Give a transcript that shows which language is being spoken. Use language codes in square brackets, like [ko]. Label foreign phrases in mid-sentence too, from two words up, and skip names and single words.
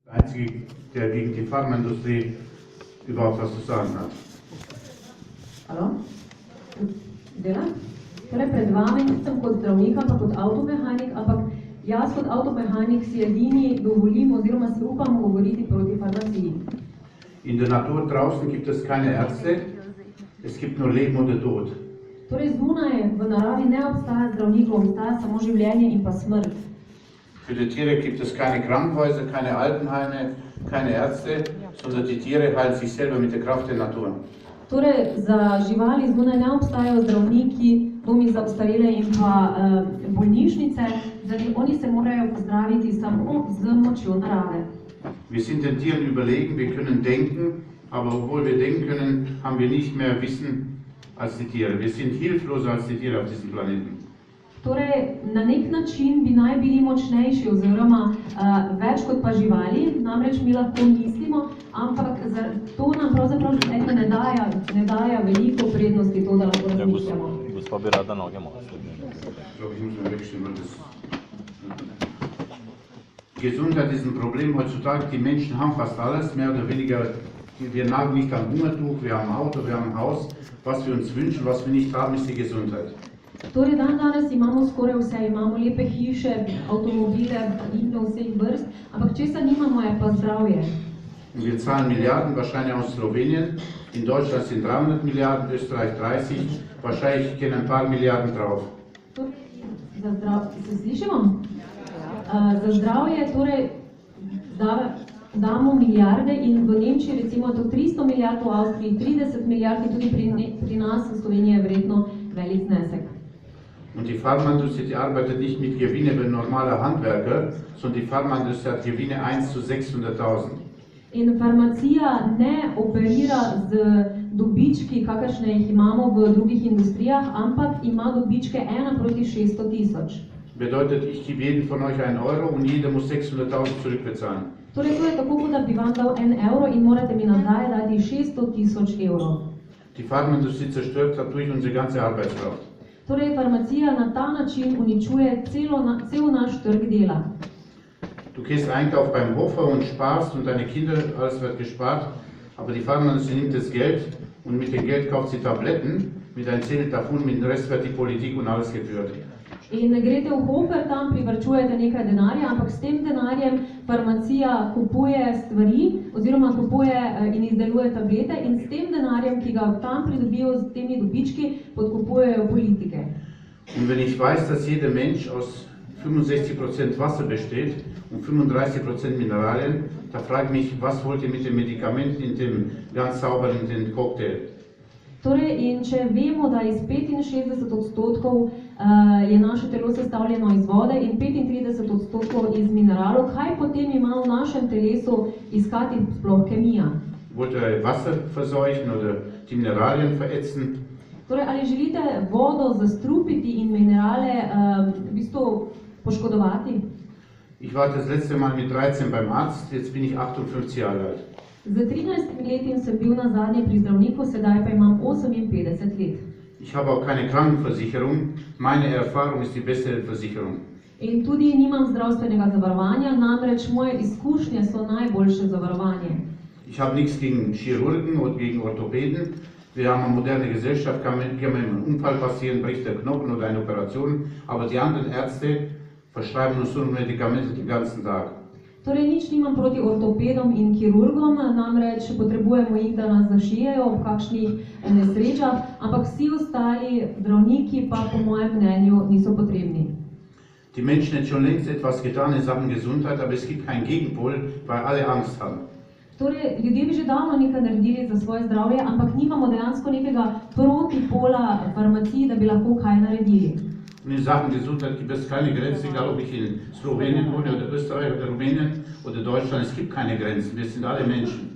[de] Einzige, der gegen die Pharmaindustrie überhaupt was zu sagen hat. [sl] Alo? Dela? Torej pred vami nisem kot zdravnik, ampak kot avtomehanik, ampak jaz kot avtomehanik si edini dovolim oziroma si upam govoriti proti farmaciji. [de] In der Natur draußen gibt es keine Ärzte, es gibt nur Leben oder Tod. [sl] Torej zunaj v naravi ne obstaja zdravnikov, obstaja samo življenje in pa smrt. [de] Für die Tiere gibt es keine Krankenhäuser, keine Altenheime, keine Ärzte, sondern die Tiere heilen sich selber mit der Kraft der Natur. [sl] Torej, za živali zunaj ne obstajajo zdravniki, domi za ostarele in pa bolnišnice, oni se morajo pozdraviti samo z močjo narave. [de] Wir sind den Tieren überlegen, wir können denken, aber obwohl wir denken können, haben wir nicht mehr Wissen als die Tiere. Wir sind hilfloser als die Tiere auf diesem Planeten. [sl] Torej, na nek način bi naj bili močnejši oziroma več kot pa živali, namreč mi lahko mislimo, ampak to nam pravzaprav ne daje veliko prednosti to, da lahko razmišljamo. Gospa bi rada noge malo. [de] Gesundheit ist ein Problem heutzutage. Die Menschen haben fast alles, mehr oder weniger. Wir nagen nicht am Hungertuch, wir haben ein Auto, wir haben ein Haus. Was wir uns wünschen, was wir nicht haben, ist die Gesundheit. [sl] Torej, danes imamo skoraj vse, imamo lepe hiše, avtomobile, in vseh vrst, ampak česa nimamo je pa zdravje. [de] Wir zahlen Milliarden, wahrscheinlich aus Slowenien. In Deutschland sind 300 Milliarden, Österreich 30. Wahrscheinlich gehen ein paar Milliarden drauf. [sl] Se slišimo? Za zdravje torej damo milijarde in v Nemčiji recimo to 300 milijard, v Avstriji 30 milijard in tudi pri nas v Sloveniji je verjetno velik znesek. [de] Und die Pharmaindustrie, die arbeitet nicht mit Gewinne wie ein normaler Handwerker, sondern die Pharmaindustrie hat Gewinne 1 zu 600.000. [sl] In farmacija ne operira z dobički, kakršne jih imamo v drugih industrijah, ampak ima dobičke 1 proti 600.000. [de] Bedeutet, ich gebe jedem von euch 1 Euro und jeder muss 600.000 zurückbezahlen. [sl] Torej, to je tako, kot da bi vam dal 1 evro in morate mi nazaj dati 600.000 evrov. [de] Die Pharmaindustrie zerstört dadurch unsere ganze Arbeitskraft. [sl] Torej, farmacija na ta način uničuje cel naš trg dela. [de] Du gehst Einkauf beim Hofer und sparst und deine Kinder, alles wird gespart, aber die Pharmaindustrie nimmt das Geld und mit dem Geld kauft sie Tabletten, mit einem Zettel davon, mit dem Rest wird die Politik und alles geführt. [sl] In greste v Hofer, tam privarčujete nekaj denarja, ampak s tem denarjem farmacija kupuje stvari oziroma kupuje in izdeluje tablete in s tem denarjem, ki ga tam pridobijo z temi dobički, podkupujejo politike. [de] Und wenn ich weiß, dass jeder Mensch aus 65% Wasser besteht und 35% Mineralien, da frage ich mich, was wollt ihr mit dem Medikament in dem ganz sauberen in den Cocktail? [sl] Torej, in če vemo, da iz 65% je naše telo sestavljeno iz vode in 35% iz mineralov, kaj potem ima v našem telesu iskati sploh kemija? [de] Wollt ihr Wasser verseuchen oder die Mineralien verätzen? [sl] Torej, ali želite vodo zastrupiti in minerale v bistvu poškodovati? [de] Ich war das letzte Mal mit 13 beim Arzt, jetzt bin ich 58 Jahre alt. [sl] Z 13 leti sem bil na zadnje pri zdravniku, sedaj pa imam 58 let. [de] Ich habe auch keine Krankenversicherung, meine Erfahrung ist die beste Versicherung. [sl] In tudi nimam zdravstvenega zavarovanja, namreč moje izkušnje so najboljše zavarovanje. [de] Ich habe nichts gegen Chirurgen oder gegen Orthopäden. Wir haben eine moderne Gesellschaft, kann mir ein Unfall passieren, bricht der Knochen oder eine Operation, aber die anderen Ärzte verschreiben uns nur Medikamente den ganzen Tag. [sl] Torej, nič nimam proti ortopedom in kirurgom, namreč potrebujemo jih, da nas zašijejo ob kakšnih nesrečah, ampak vsi ostali zdravniki pa po mojem mnenju niso potrebni. [de] Die Menschen haben schon längst etwas getan in Sachen Gesundheit, aber es gibt keinen Gegenpol, weil alle Angst haben. [sl] Torej, ljudje bi že davno nekaj naredili za svoje zdravje, ampak nimamo dejansko nekega protipola farmaciji, da bi lahko kaj naredili. [de] Und in Sachen Gesundheit gibt es keine Grenzen, egal ob ich in Slowenien wohne oder Österreich oder Rumänien oder Deutschland, es gibt keine Grenzen, wir sind alle Menschen.